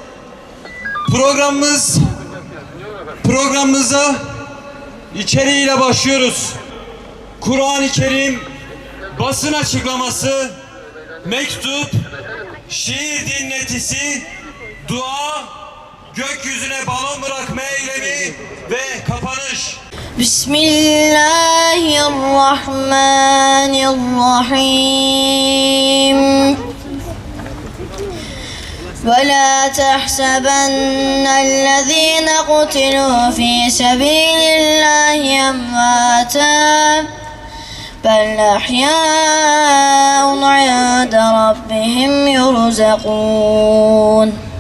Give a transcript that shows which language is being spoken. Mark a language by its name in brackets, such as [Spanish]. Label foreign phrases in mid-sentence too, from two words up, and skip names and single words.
[Turkish] Programımıza içeriğiyle başlıyoruz. Kur'an-ı Kerim, basın açıklaması, mektup, şiir dinletisi, dua, gökyüzüne balon bırakma eylemi ve kapanış. Bismillahirrahmanirrahim. [Arabic] وَلَا تَحْسَبَنَّ الَّذ۪ينَ قُتِلُوا ف۪ي سَب۪يلِ اللّٰهِ اَمْوَاتًا بَلْ أَحْيَاءٌ عِنْدَ رَبِّهِمْ يُرْزَقُونَ